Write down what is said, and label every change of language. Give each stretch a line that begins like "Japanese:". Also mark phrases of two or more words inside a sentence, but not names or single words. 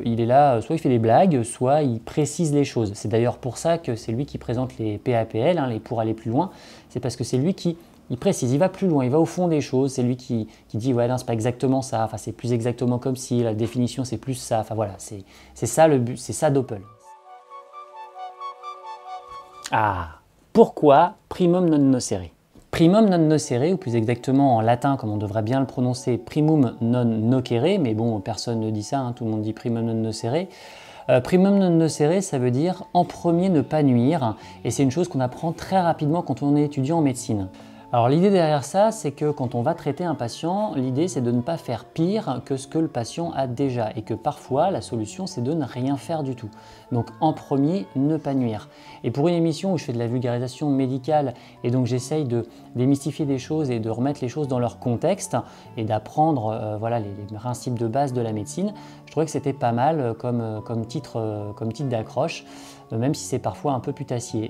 French: Il est là, soit il fait des blagues, soit il précise les choses. C'est d'ailleurs pour ça que c'est lui qui présente les PAPL, hein, les pour aller plus loin. C'est parce que c'est lui qui précise, il va plus loin, il va au fond des choses, c'est lui qui dit ouais non c'est pas exactement ça, enfin c'est plus exactement comme si, la définition c'est plus ça, enfin voilà, c'est ça le but, c'est ça Doppel. Ah, pourquoi
Latin: primum non nocere? Primum non nocere,
French: ou plus exactement en latin, comme on devrait bien le prononcer,
Latin: primum non nocere,
French: mais bon, personne ne dit ça, hein, tout le monde dit
Latin: primum non nocere. Primum non nocere,
French: ça veut dire en premier ne pas nuire, et c'est une chose qu'on apprend très rapidement quand on est étudiant en médecine. Alors l'idée derrière ça, c'est que quand on va traiter un patient, l'idée c'est de ne pas faire pire que ce que le patient a déjà, et que parfois la solution c'est de ne rien faire du tout. Donc en premier, ne pas nuire. Et pour une émission où je fais de la vulgarisation médicale, et donc j'essaye de démystifier des choses et de remettre les choses dans leur contexte, et d'apprendre voilà, les principes de base de la médecine, je trouvais que c'était pas mal comme titre d'accroche, même si c'est parfois un peu putassier.